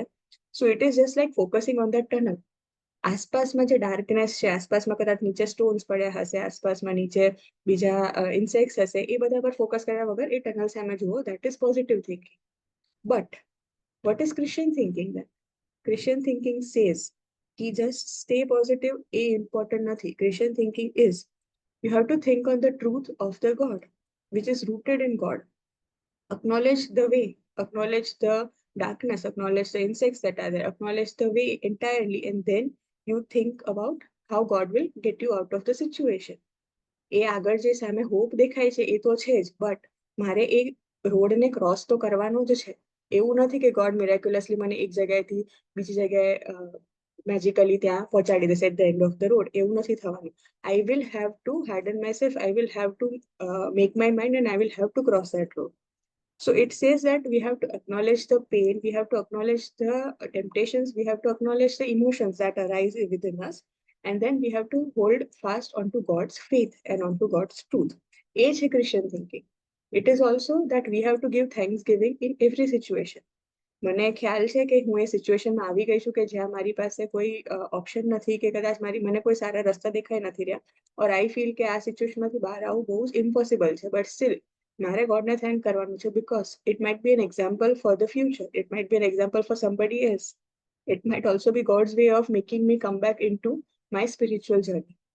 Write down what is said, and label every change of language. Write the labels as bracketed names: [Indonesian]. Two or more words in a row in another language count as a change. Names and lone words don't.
[English] So it is just like focusing on that tunnel. [Gujarati] આસપાસમાં જે ડાર્કનેસ છે, આસપાસમાં કદાચ નીચે સ્ટોન્સ પડ્યા હશે, આસપાસમાં નીચે બીજા ઇન્સેક્ટ્સ હશે, એ બધા પર ફોકસ કર્યા વગર એ ટનલ સામે જુઓ, [English] that is positive thinking. But what is Christian thinking then? Christian thinking says [Gujarati] કે [English] just stay positive [Gujarati] એ ઇમ્પોર્ટન્ટ નથી. [English] Christian thinking is you have to think on the truth of the God, which is rooted in God. Acknowledge the way, acknowledge the darkness, acknowledge the insects that are there, acknowledge the way entirely, and then you think about how God will get you out of the situation. [Gujarati] એ આગળ જે સામે હોપ દેખાય છે એ તો છે જ, બટ મારે એ રોડને ક્રોસ તો કરવાનો જ છે. એવું નથી કે [English] God miraculously [Gujarati] મને એક જગ્યાએથી બીજી જગ્યાએ મેજિકલી ત્યાં પહોંચાડી દેશે [English] at the end of the road, [Gujarati] એવું નથી થવાનું. [English] I will have to harden myself, I will have to make my mind, and I will have to cross that road. So it says that we have to acknowledge the pain, we have to acknowledge the temptations, we have to acknowledge the emotions that arise within us, and then we have to hold fast onto God's faith and onto God's truth. Age Christian thinking. It is also that we have to give thanksgiving in every situation. [Gujarati] મને ખ્યાલ છે કે હું એ સિચ્યુએશનમાં આવી ગઈ છું કે જ્યાં મારી પાસે કોઈ ઓપ્શન નથી, કે કદાચ મને કોઈ સારા રસ્તા દેખાઈ નથી રહ્યા, [English] or I feel [Gujarati] કે આ સિચ્યુએશનમાંથી બહાર આવવું બહુ જ ઇમ્પોસિબલ છે, [English] but still [Gujarati] મારે ગોડને થેન્ક કરવાનું છે, [English] because it might be an example for the future, it might be an example for somebody else, it might also be God's way of making me come back in to my spiritual journey.